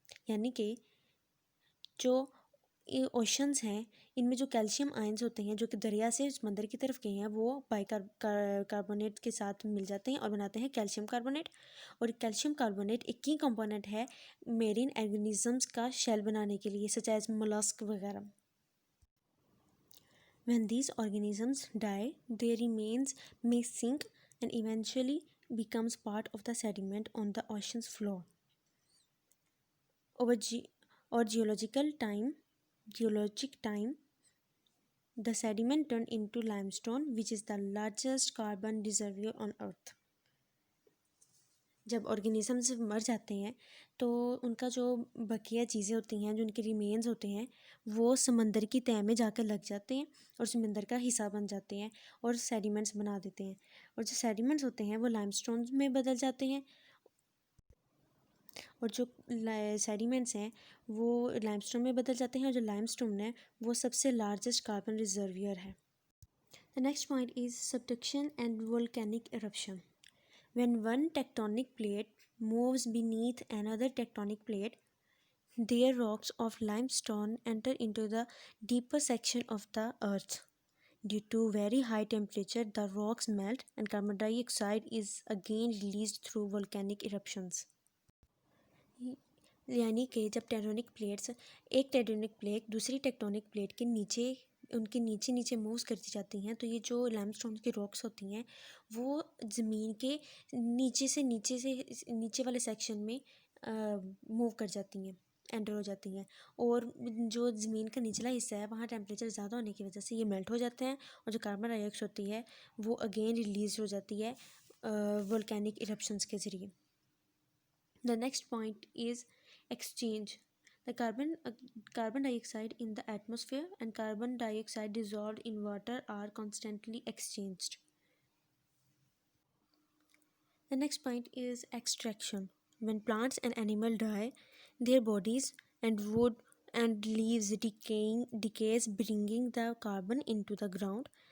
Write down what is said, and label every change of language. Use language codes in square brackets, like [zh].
[hi] यानी कि जो ओशंस हैं इनमें जो कैल्शियम आयंस होते हैं जो कि दरिया से समंदर की तरफ गए हैं वो कार्बोनेट के साथ मिल जाते हैं और बनाते हैं कैल्शियम कार्बोनेट. और कैल्शियम कार्बोनेट एक की कंपोनेंट है मेरीन ऑर्गेनिजम्स का शेल बनाने के लिए, [en] such as [hi] मोलस्क वगैरह. [en] When these organisms die, their remains may sink and eventually becomes part of the sediment on the ocean's floor. Over geologic time, The sediment turned into limestone, which is the largest carbon reservoir on earth. [hi] जब organisms मर जाते हैं तो उनका जो बकिया चीज़ें होती हैं, जो उनके रिमेन्स होते हैं, वो समंदर की तह में जाकर लग जाते हैं और समंदर का हिस्सा बन जाते हैं और सेडिमेंट्स बना देते हैं। और जो सेडिमेंट्स होते हैं वो लाइमस्टोन में बदल जाते हैं और जो सेडिमेंट्स हैं वो लाइमस्टोन में बदल जाते हैं और जो लाइमस्टोन है वो सबसे लार्जेस्ट कार्बन रिजर्वियर है। [en] The next point is subduction and volcanic eruption. When one tectonic plate moves beneath another tectonic plate, their rocks of limestone enter into the deeper section of the earth. Due to very high temperature, the rocks melt and carbon dioxide is again released through volcanic eruptions. [hi] यानी कि जब tectonic plates एक tectonic plate दूसरी tectonic plate के नीचे उनके नीचे नीचे मूव्स करती जाती हैं, तो ये जो लाइमस्टोन की रॉक्स होती हैं वो ज़मीन के नीचे वाले सेक्शन में मूव कर जाती हैं, एंटर हो जाती हैं। और जो ज़मीन का निचला हिस्सा है वहाँ टेम्परेचर ज़्यादा होने की वजह से ये मेल्ट हो जाते हैं और जो कार्बन डाइऑक्साइड होती है वो अगेन रिलीज हो जाती है वोल्केनिक इरप्शंस के ज़रिए। [en] The next point is exchange. The carbon dioxide in the atmosphere and carbon dioxide dissolved in water are constantly exchanged. The next point is extraction. When plants and animals die, their bodies and wood and leaves decays, bringing the carbon into the ground.